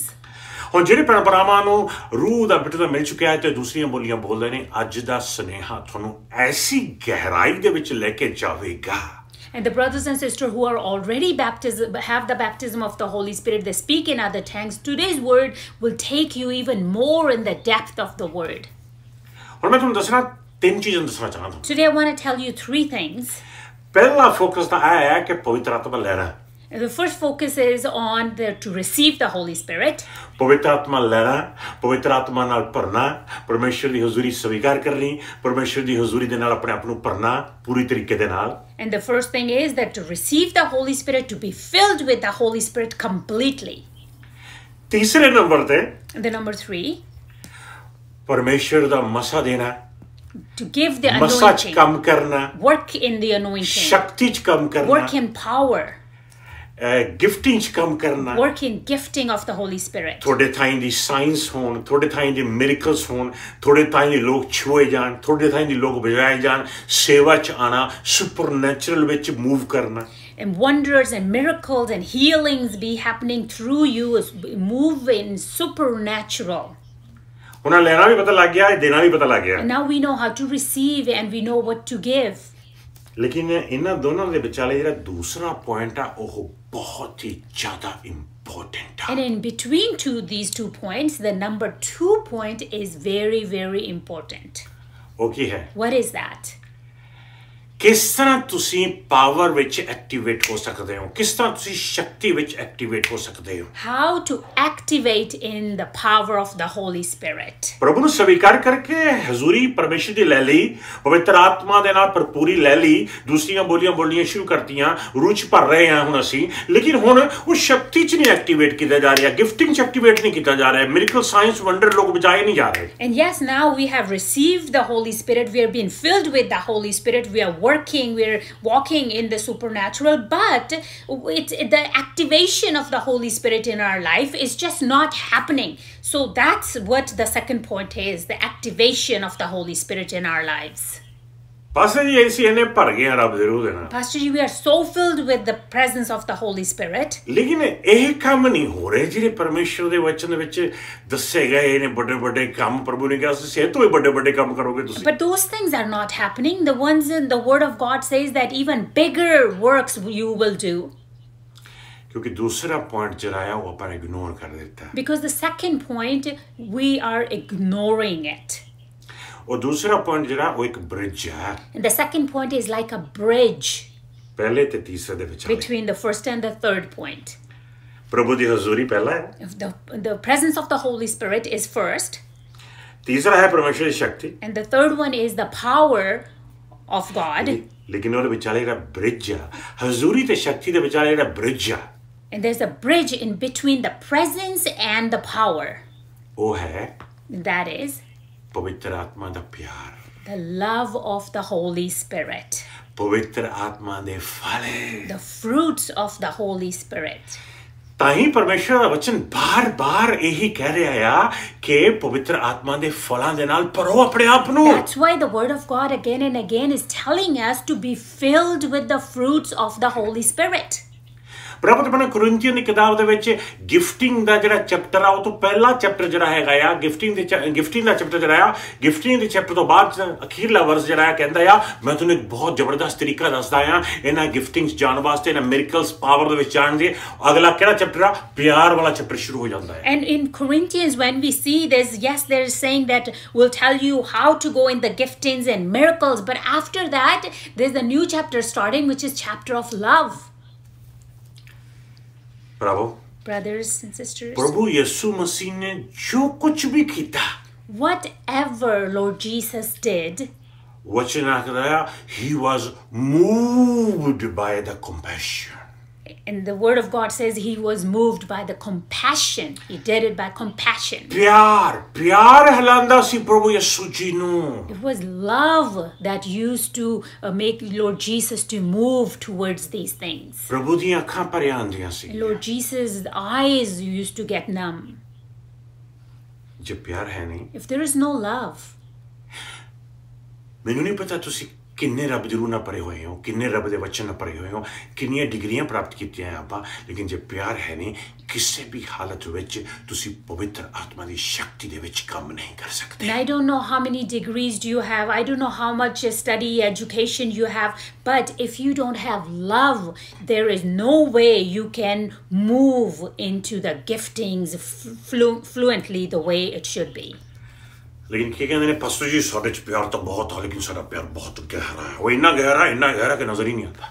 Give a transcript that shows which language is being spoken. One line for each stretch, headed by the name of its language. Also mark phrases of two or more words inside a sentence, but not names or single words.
Punjabi: ਹੁਣ ਜਿਹੜੇ ਭੈਣ ਭਰਾਵਾਂ ਨੂੰ ਰੂਹ ਦਾ ਬਪਤਿਸਮਾ ਮਿਲ ਚੁੱਕਿਆ ਹੈ ਤੇ ਦੂਸਰੀਆਂ ਬੋਲੀਆਂ ਬੋਲਦੇ ਨੇ ਅੱਜ ਦਾ ਸੁਨੇਹਾ ਤੁਹਾਨੂੰ ਐਸੀ ਗਹਿਰਾਈ ਦੇ ਵਿੱਚ ਲੈ ਕੇ ਜਾਵੇਗਾ
English: And the brothers and sisters who are already have the baptism of the Holy Spirit, they speak in other tongues. Today's word will take you even more in the depth of the word.
Punjabi: ਹੁਣ ਮੈਂ ਤੁਹਾਨੂੰ ਦੱਸਣਾ ਤਿੰਨ ਚੀਜ਼ਾਂ ਦੱਸਣਾ ਚਾਹੁੰਦਾ
English: Today I want to tell you three things.
Punjabi: ਪਹਿਲਾ ਫੋਕਸ ਤਾਂ ਇਹ ਹੈ ਕਿ ਪਵਿੱਤਰ ਆਤਮਾ ਲੈਣਾ
English: The first focus is on to receive the Holy Spirit.
Punjabi: ਪਵਿੱਤਰ ਆਤਮਾ ਲੈਣਾ ਪਵਿੱਤਰ ਆਤਮਾ ਨਾਲ ਭਰਨਾ ਪਰਮੇਸ਼ਰ ਦੀ ਹਜ਼ੂਰੀ ਸਵੀਕਾਰ ਕਰਨੀ ਪਰਮੇਸ਼ਰ ਦੀ ਹਜ਼ੂਰੀ ਦੇ ਨਾਲ ਆਪਣੇ ਆਪ ਨੂੰ ਭਰਨਾ ਪੂਰੀ ਤਰੀਕੇ ਦੇ ਨਾਲ
English: And the first thing is that to receive the Holy Spirit, to be filled with the Holy Spirit completely.
Punjabi: ਤੀਸਰੇ ਨੰਬਰ ਤੇ
English: And the number 3,
Punjabi: ਪਰਮੇਸ਼ਰ ਦਾ ਮਸਾ ਦੇਣਾ
English: to give the
Punjabi: ਮਸਾ ਚ
English: anointing,
Punjabi: ਕੰਮ ਕਰਨਾ
English: work in the anointing,
Punjabi: ਸ਼ਕਤੀ ਚ ਕੰਮ ਕਰਨਾ
English: work in power,
Punjabi: ਗਿਫਟਿੰਗ ਚ ਕੰਮ ਕਰਨਾ
English: work in gifting of the Holy Spirit.
Punjabi: ਤੁਹਾਡੇ ਥਾਈਂ ਦੀ ਸਾਇੰਸ ਹੋਣ ਤੁਹਾਡੇ ਥਾਈਂ ਦੀ ਮਿਰਕਲਸ ਹੋਣ ਤੁਹਾਡੇ ਥਾਈਂ ਦੇ ਲੋਕ ਛੂਏ ਜਾਣ ਤੁਹਾਡੇ ਥਾਈਂ ਦੇ ਲੋਕ ਬਜਾਏ ਜਾਣ ਸੇਵਾ ਚ ਆਣਾ ਸੁਪਰਨੈਚੁਰਲ ਵਿੱਚ ਮੂਵ ਕਰਨਾ
English: And wonders and miracles and healings be happening through you, move in supernatural.
Punjabi: ਉਹਨਾਂ ਲੈਣਾ ਵੀ ਪਤਾ ਲੱਗ ਗਿਆ ਦੇਣਾ ਵੀ ਪਤਾ ਲੱਗ ਗਿਆ
English: And now we know how to receive and we know what to give.
Punjabi: ਲੇਕਿਨ ਇਹਨਾਂ ਦੋਨਾਂ ਦੇ ਵਿਚਾਲੇ ਜਿਹੜਾ ਦੂਸਰਾ ਪੁਆਇੰਟ ਆ ਉਹ ਬਹੁਤ ਹੀ ਜ਼ਿਆਦਾ ਇੰਪੋਰਟੈਂਟ ਆ
English: And in between these 2 points, the number 2 point is very, very important.
Punjabi: ਉਹ ਕੀ ਹੈ
English: What is that?
Punjabi: ਕਿਸ ਤਰ੍ਹਾਂ ਤੁਸੀਂ ਪਾਵਰ ਵਿੱਚ ਐਕਟੀਵੇਟ ਹੋ ਸਕਦੇ ਹੋ ਕਿਸ ਤਰ੍ਹਾਂ ਤੁਸੀਂ ਸ਼ਕਤੀ ਵਿੱਚ ਐਕਟੀਵੇਟ ਹੋ ਸਕਦੇ ਹੋ
English: How to activate in the power of the Holy Spirit.
Punjabi: ਪ੍ਰਭੂ ਨੂੰ ਸਵੀਕਾਰ ਕਰਕੇ ਹਜ਼ੂਰੀ ਪਰਮੇਸ਼ਰ ਦੀ ਲੈ ਲਈ ਪਵਿੱਤਰ ਆਤਮਾ ਦੇ ਨਾਲ ਭਰਪੂਰੀ ਲੈ ਲਈ ਦੂਸਰੀਆਂ ਬੋਲੀਆਂ ਬੋਲਣੀਆਂ ਸ਼ੁਰੂ ਕਰਤੀਆਂ ਰੂਹ ਚ ਭਰ ਰਹੇ ਹਾਂ ਹੁਣ ਅਸੀਂ ਲੇਕਿਨ ਹੁਣ ਉਹ ਸ਼ਕਤੀ ਚ ਨਹੀਂ ਐਕਟੀਵੇਟ ਕੀਤਾ ਜਾ ਰਿਹਾ ਗਿਫਟਿੰਗ ਚ ਐਕਟੀਵੇਟ ਨਹੀਂ ਕੀਤਾ ਜਾ ਰਿਹਾ
English: miracle signs wonder
Punjabi: ਲੋਕ ਬਚਾਏ ਨਹੀਂ ਜਾ ਰਹੇ
English: And yes, now we have received the Holy Spirit. We are being filled with the Holy Spirit. We are working, we're walking in the supernatural, but the activation of the Holy Spirit in our life is just not happening. So that's what the second point is, the activation of the Holy Spirit in our lives.
Punjabi: ਪਾਸਟਰ ਜੀ ਅਸੀਂ ਇਹਨੇ ਭਰ ਗਏ ਹਾਂ ਰੱਬ ਦੇ ਰੂਹ ਦੇ ਨਾਲ
English: Pastor Ji, we are so filled with the presence of the Holy Spirit.
Punjabi: ਲੇਕਿਨ ਇਹ ਕੰਮ ਨਹੀਂ ਹੋ ਰਹੇ ਜਿਹੜੇ ਪਰਮੇਸ਼ਰ ਦੇ ਵਚਨ ਦੇ ਵਿੱਚ ਦੱਸੇ ਗਏ ਨੇ ਵੱਡੇ ਵੱਡੇ ਕੰਮ ਪ੍ਰਭੂ ਨੇ ਕਿਹਾ ਤੁਸੀਂ ਇਹ ਤੋਂ ਵੀ ਵੱਡੇ ਵੱਡੇ ਕੰਮ ਕਰੋਗੇ ਤੁਸੀਂ
English: But those things are not happening. The ones in the Word of God says that even bigger works you will do.
Punjabi: ਕਿਉਂਕਿ ਦੂਸਰਾ ਪੁਆਇੰਟ ਜਿਹੜਾ ਆ ਉਹ ਆਪਾਂ ਇਗਨੋਰ ਕਰ ਦਿੱਤਾ
English: Because the second point, we are ignoring it.
Punjabi: ਉਹ ਦੂਸਰਾ ਪੁਆਇੰਟ ਜਿਹੜਾ ਉਹ ਇੱਕ ਬ੍ਰਿਜ ਹੈ
English: And the second point is like a bridge
Punjabi: ਪਹਿਲੇ ਤੇ ਤੀਸਰੇ ਦੇ ਵਿਚਾਲੇ
English: between the first and the third point.
Punjabi: ਪ੍ਰਭੂ ਦੀ ਹਜ਼ੂਰੀ ਪਹਿਲਾ ਹੈ
English: If the presence of the Holy Spirit is first,
Punjabi: ਤੀਸਰਾ ਹੈ ਪਰਮੇਸ਼ਰ ਦੀ ਸ਼ਕਤੀ
English: and the third one is the power of God.
Punjabi: ਲੇਕਿਨ ਉਹਦੇ ਵਿਚਾਲੇ ਜਿਹੜਾ ਬ੍ਰਿਜ ਆ ਹਜ਼ੂਰੀ ਤੇ ਸ਼ਕਤੀ ਦੇ ਵਿਚਾਲੇ ਜਿਹੜਾ ਬ੍ਰਿਜ ਆ
English: And there's a bridge in between the presence and the power.
Punjabi: ਉਹ ਹੈ
English: That is
Punjabi: ਪਵਿੱਤਰ ਆਤਮਾ ਦਾ ਪਿਆਰ
English: the love of the Holy Spirit,
Punjabi: ਪਵਿੱਤਰ ਆਤਮਾ ਦੇ ਫਲ
English: the fruits of the Holy Spirit.
Punjabi: ਤਾਂ ਹੀ ਪਰਮੇਸ਼ਰ ਦਾ ਵਚਨ ਬਾਰ-ਬਾਰ ਇਹੀ ਕਹਿ ਰਿਹਾ ਆ ਕਿ ਪਵਿੱਤਰ ਆਤਮਾ ਦੇ ਫਲਾਂ ਦੇ ਨਾਲ ਭਰੋ ਆਪਣੇ ਆਪ ਨੂੰ
English: That's why the Word of God again and again is telling us to be filled with the fruits of the Holy Spirit.
Punjabi: ਪ੍ਰਭੂ ਆਪਣੇ ਕੋਰਿੰਥੀਅਨ ਦੀ ਕਿਤਾਬ ਦੇ ਵਿੱਚ ਗਿਫਟਿੰਗ ਦਾ ਜਿਹੜਾ ਚੈਪਟਰ ਆ ਉਹ ਤੋਂ ਪਹਿਲਾ ਚੈਪਟਰ ਜਿਹੜਾ ਹੈਗਾ ਆ ਗਿਫਟਿੰਗ ਦਾ ਚੈਪਟਰ ਜਿਹੜਾ ਆ ਗਿਫਟਿੰਗ ਦੇ ਚੈਪਟਰ ਤੋਂ ਬਾਅਦ ਅਖੀਰਲਾ ਵਰਸ ਜਿਹੜਾ ਆ ਕਹਿੰਦਾ ਆ ਮੈਂ ਤੁਹਾਨੂੰ ਇੱਕ ਬਹੁਤ ਜ਼ਬਰਦਸਤ ਤਰੀਕਾ ਦੱਸਦਾ ਆ ਇਹਨਾਂ ਗਿਫਟਿੰਗਸ ਜਾਣ ਵਾਸਤੇ ਇਹਨਾਂ
English: miracles power
Punjabi: ਦੇ ਵਿੱਚ ਜਾਣ ਦੇ ਅਗਲਾ ਕਿਹੜਾ ਚੈਪਟਰ ਆ ਪਿਆਰ ਵਾਲਾ ਚੈਪਟਰ ਸ਼ੁਰੂ ਹੋ ਜਾਂਦਾ ਹੈ
English: And in Corinthians when we see this, yes, they're saying that we'll tell you how to go in the giftings and miracles, but after that there's a new chapter starting, which is chapter of love.
Punjabi: ਪ੍ਰਭੂ
English: Brothers and sisters,
Punjabi: ਪ੍ਰਭੂ ਯਿਸੂ ਮਸੀਹ ਨੇ ਜੋ ਕੁਝ ਵੀ ਕੀਤਾ
English: whatever Lord Jesus did,
Punjabi: ਵਚਨ ਆਖਦਾ ਆ
English: he was moved by the compassion and the Word of God says he was moved by the compassion. He did it by compassion.
Punjabi: ਪਿਆਰ ਹਿਲਾਂਦਾ ਸੀ ਪ੍ਰਭੂ ਯਿਸੂ ਜੀ ਨੂੰ
English: It was love that used to make Lord Jesus to move towards these things.
Punjabi: ਪ੍ਰਭੂ ਦੀਆਂ ਅੱਖਾਂ ਭਰੀਆਂ ਆਉਂਦੀਆਂ ਸੀ
English: Lord Jesus' eyes used to get numb.
Punjabi: ਜੇ ਪਿਆਰ ਹੈ ਨਹੀਂ
English: If there is no love,
Punjabi: ਮੈਨੂੰ ਨਹੀਂ ਪਤਾ ਤੁਸੀਂ ਕਿੰਨੇ ਰੱਬ ਦੀ ਰੂਹ ਨਾਲ ਭਰੇ ਹੋਏ ਹੋ, ਕਿੰਨੇ ਰੱਬ ਦੇ ਵਚਨ ਨਾਲ ਭਰੇ ਹੋਏ ਹੋ, ਕਿੰਨੀਆਂ ਡਿਗਰੀਆਂ ਪ੍ਰਾਪਤ ਕੀਤੀਆਂ ਆਪਾਂ, ਲੇਕਿਨ ਜੇ ਪਿਆਰ ਹੈ ਨਹੀਂ, ਕਿਸੇ ਵੀ ਹਾਲਤ ਵਿੱਚ ਤੁਸੀਂ ਪਵਿੱਤਰ ਆਤਮਾ ਦੀ ਸ਼ਕਤੀ ਦੇ ਵਿੱਚ ਕੰਮ ਨਹੀਂ ਕਰ ਸਕਦੇ।
English: And I don't know how many degrees do you have. I don't know how much study, education you have. But if you don't have love, there is no way you can move into the giftings fluently the way it should be.
Hindi: लेकिन क्या कहते हैं पास्टर जी साढ़े प्यार तो बहुत है लेकिन सारा प्यार बहुत गहरा है, वो इतना गहरा कि नजर ही नहीं आता।